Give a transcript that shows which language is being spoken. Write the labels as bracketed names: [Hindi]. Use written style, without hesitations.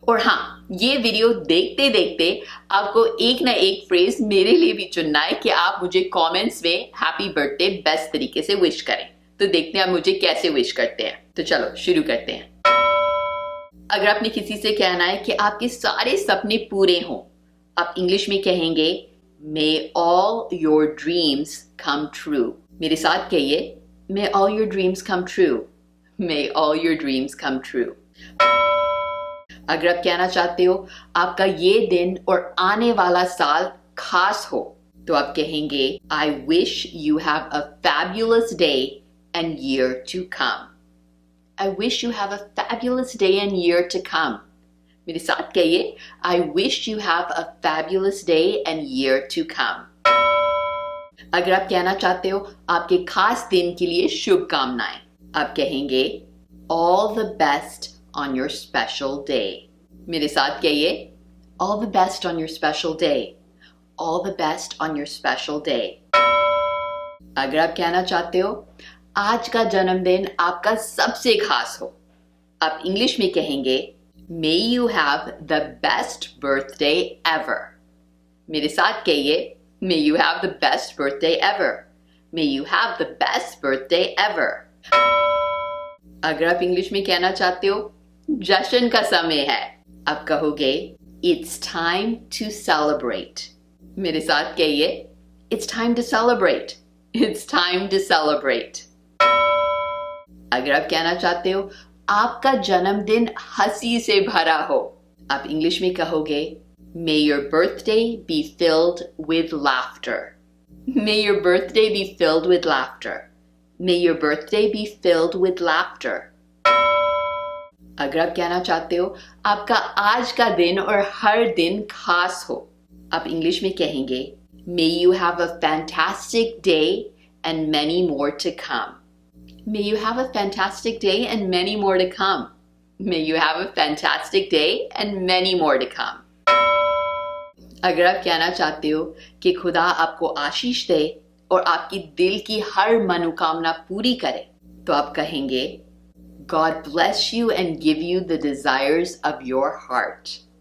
[Hindi] और हाँ, ये वीडियो देखते देखते आपको एक ना एक फ्रेज मेरे लिए भी चुनना है कि आप मुझे कमेंट्स में हैप्पी बर्थडे बेस्ट तरीके से विश करें। तो देखते हैं आप मुझे कैसे विश करते हैं। तो चलो शुरू करते हैं। अगर आपने किसी से कहना है कि आपके सारे सपने पूरे हों, आप इंग्लिश में कहेंगे [English] May all your dreams come true। [Hindi] मेरे साथ कहिए [English] May all your dreams come true। May all your dreams come true। [Hindi] अगर आप कहना चाहते हो आपका ये दिन और आने वाला साल खास हो, तो आप कहेंगे [English] I wish you have a fabulous day and year to come। I wish you have a fabulous day and year to come। [Hindi] मेरे साथ कहिए [English] I wish you have a fabulous day and year to come। [Hindi] अगर आप कहना चाहते हो आपके खास दिन के लिए शुभकामनाएं, आप कहेंगे [English] All the best on your special day। [Hindi] मेरे साथ कहिए [English] All the best on your special day। All the best on your special day। [Hindi] अगर आप कहना चाहते हो आज का जन्मदिन आपका सबसे खास हो, आप इंग्लिश में कहेंगे [English] May you have the best birthday ever। [Hindi] मेरे साथ कहिए [English] May you have the best birthday ever। May you have the best birthday ever। [Hindi] अगर आप इंग्लिश में कहना चाहते हो जश्न का समय है, आप कहोगे [English] It's time to celebrate। [Hindi] मेरे साथ कहिए [English] It's time to celebrate। It's time to celebrate। [Hindi] अगर आप कहना चाहते हो आपका जन्मदिन हंसी से भरा हो, आप इंग्लिश में कहोगे [English] May your birthday be filled with laughter। May your birthday be filled with laughter। May your birthday be filled with laughter। [Hindi] अगर आप कहना चाहते हो आपका आज का दिन और हर दिन खास हो, आप इंग्लिश में कहेंगे [English] May you have a fantastic day and many more to come। May you have a fantastic day and many more to come। May you have a fantastic day and many more to come। [Hindi] अगर आप कहना चाहते हो कि खुदा आपको आशीष दे और आपकी दिल की हर मनोकामना पूरी करे, तो आप कहेंगे [English] God bless you and give you the desires of your heart।